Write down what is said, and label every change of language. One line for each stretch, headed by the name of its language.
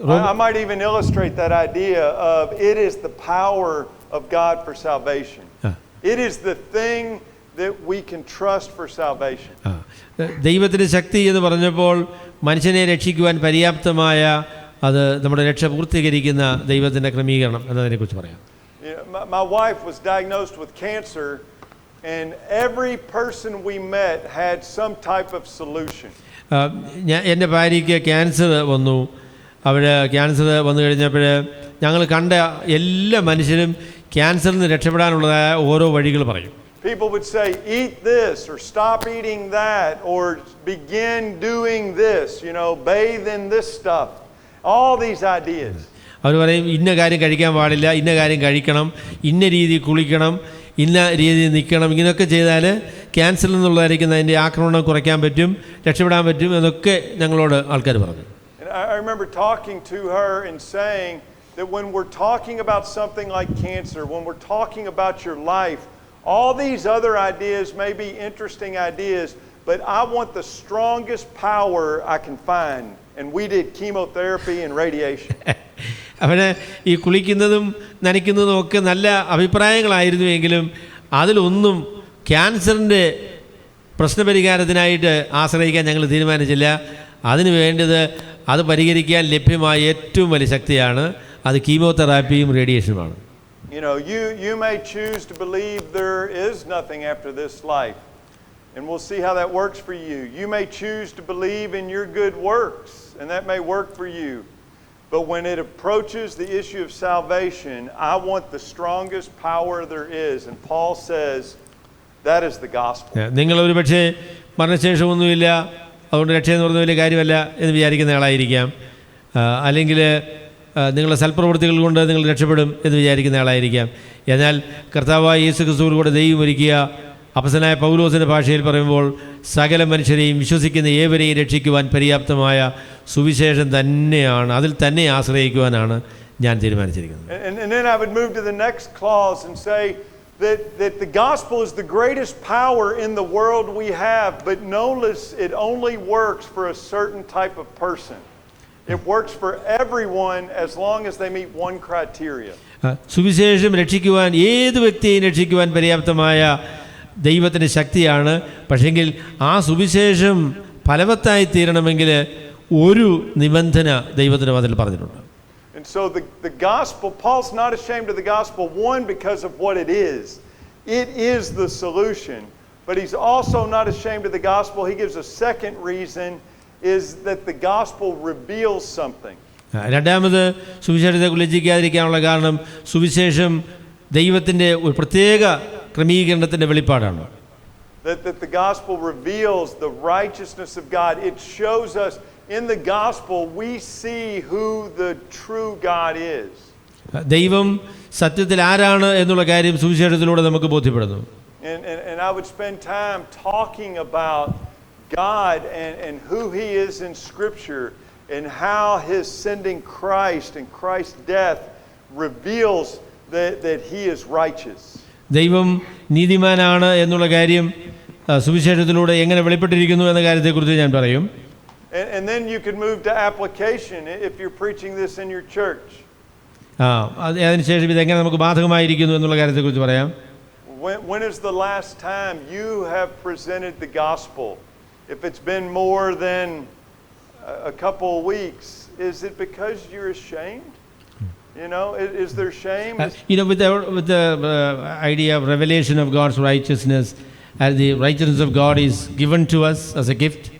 English: I might even illustrate that idea of it is the power of God for salvation. It is the thing that we can trust for salvation.
Malayalam: ദൈവത്തിൻ്റെ ശക്തി എന്ന് പറഞ്ഞപ്പോൾ മനുഷ്യനെ രക്ഷിക്കുവാൻ പര്യാപ്തമായ അത് നമ്മുടെ രക്ഷ പൂർത്തീകരിക്കുന്ന ദൈവത്തിൻ്റെ ക്രമീകരണം എന്നതിനെക്കുറിച്ച് പറയാം.
English: My wife was diagnosed with cancer, and every person we met had some type of solution.
Malayalam: എൻ്റെ ഭാര്യയ്ക്ക് ക്യാൻസർ വന്നു. അവിടെ ക്യാൻസർ വന്നു കഴിഞ്ഞപ്പോൾ ഞങ്ങൾ കണ്ട എല്ലാ മനുഷ്യരും ക്യാൻസറിൽ നിന്ന് രക്ഷപ്പെടാനുള്ളതായ ഓരോ വഴികൾ പറയും.
English: People would say, eat this, or stop eating that, or begin doing this, you know, bathe in this stuff. All these ideas.
Malayalam: അവർ പറയും ഇന്ന കാര്യം കഴിക്കാൻ പാടില്ല, ഇന്ന കാര്യം കഴിക്കണം, ഇന്ന രീതി കുളിക്കണം, ഇന്ന രീതി നിൽക്കണം, ഇങ്ങനെയൊക്കെ ചെയ്താൽ ക്യാൻസറിൽ നിന്നുള്ളതായിരിക്കുന്ന അതിൻ്റെ ആക്രമണം കുറയ്ക്കാൻ പറ്റും, രക്ഷപ്പെടാൻ പറ്റും എന്നൊക്കെ ഞങ്ങളോട് ആൾക്കാർ പറഞ്ഞു.
English: I remember talking to her and saying that when we're talking about something like cancer, when we're talking about your life, all these other ideas may be interesting ideas, but I want the strongest power I can find. And we did chemotherapy and radiation.
Malayalam: അവന് ഈ കുളിക്കുന്നതും നനയ്ക്കുന്നതും ഒക്കെ നല്ല അഭിപ്രായങ്ങളായിരുന്നുവെങ്കിലും അതിലൊന്നും ക്യാൻസറിൻ്റെ പ്രശ്നപരിഹാരത്തിനായിട്ട് ആശ്രയിക്കാൻ ഞങ്ങൾ തീരുമാനിച്ചില്ല. അതിന് വേണ്ടത് അത് പരിഹരിക്കാൻ ലഭ്യമായ ഏറ്റവും വലിയ ശക്തിയാണ് അത് കീമോതെറാപ്പിയും റേഡിയേഷനുമാണ്.
English: You know, you may choose to believe there is nothing after this life, and we'll see how that works for you. You may choose to believe in your good works, and that may work for you. But when it approaches the issue of salvation, I want the strongest power there is. And Paul says, That is the gospel.
Malayalam: നിങ്ങൾ ഒരു പക്ഷേ മരണശേഷമൊന്നുമില്ല, അതുകൊണ്ട് രക്ഷയെന്ന് പറഞ്ഞ വലിയ കാര്യമല്ല എന്ന് വിചാരിക്കുന്ന ആളായിരിക്കാം. അല്ലെങ്കിൽ നിങ്ങളുടെ സൽപ്രവൃത്തികൾ കൊണ്ട് നിങ്ങൾ രക്ഷപ്പെടും എന്ന് വിചാരിക്കുന്ന ആളായിരിക്കാം. എന്നാൽ കർത്താവായ യേശു ക്രിസ്തുവിലൂടെ ദൈവം ഒരുക്കിയ അപ്പസ്തലനായ പൗലോസിൻ്റെ ഭാഷയിൽ പറയുമ്പോൾ സകല മനുഷ്യരെയും വിശ്വസിക്കുന്ന ഏവരെയും രക്ഷിക്കുവാൻ പര്യാപ്തമായ സുവിശേഷം തന്നെയാണ്, അതിൽ തന്നെ ആശ്രയിക്കുവാനാണ് ഞാൻ തീരുമാനിച്ചിരിക്കുന്നത്.
English: And then I would move to the next clause and say that the gospel is the greatest power in the world we have, but notice it only works for a certain type of person. It works for everyone as long as they meet one criteria.
Malayalam: സുവിശേഷം രക്ഷിക്കുവാൻ, ഏത് വ്യക്തിയെയും രക്ഷിക്കുവാൻ പര്യാപ്തമായ ദൈവത്തിൻ്റെ ശക്തിയാണ്. പക്ഷെങ്കിൽ ആ സുവിശേഷം ഫലവത്തായി തീരണമെങ്കിൽ ഒരു നിബന്ധന ദൈവത്തിൻ്റെ അതിൽ പറഞ്ഞിട്ടുണ്ട്.
English: And so the gospel, Paul's not ashamed of the gospel, one, because of what it is. It is the solution. But he's also not ashamed of the gospel. He gives a second reason, is that the gospel reveals something.
Malayalam: രണ്ടാമത് സുവിശേഷത്തെ ലജ്ജിക്കാതിരിക്കാനുള്ള കാരണം സുവിശേഷം ദൈവത്തിൻ്റെ ഒരു പ്രത്യേക ക്രമീകരണത്തിൻ്റെ വെളിപ്പാടാണ്.
English: That the gospel reveals the righteousness of God. It shows us in the gospel we see who the true God is.
Malayalam: ദൈവം സത്യത്തിൽ ആരാണ് എന്നുള്ള കാര്യം സുവിശേഷത്തിലൂടെ നമുക്ക് ബോധ്യപ്പെടുന്നു.
English: And I would spend time talking about God and who He is in Scripture and how His sending Christ and Christ's death reveals that He is righteous.
Malayalam: ദൈവം നീതിമാനാണ് എന്നുള്ള കാര്യം സുവിശേഷത്തിലൂടെ എങ്ങനെ വെളിപ്പെട്ടിരിക്കുന്നു എന്ന കാര്യത്തെക്കുറിച്ച് ഞാൻ പറയും.
English: And then you can move to application if you're preaching this in your church.
Malayalam: അതിനുശേഷം ഇതെങ്ങനെ നമുക്ക് ബാധകമായിരിക്കുന്നു എന്നുള്ള കാര്യത്തെക്കുറിച്ച് പറയാം.
English: When is the last time you have presented the gospel? If it's been more than a couple of weeks, is it because you're ashamed? You know, is there shame? With the idea of revelation of God's righteousness, as the righteousness of God is given to us as a gift.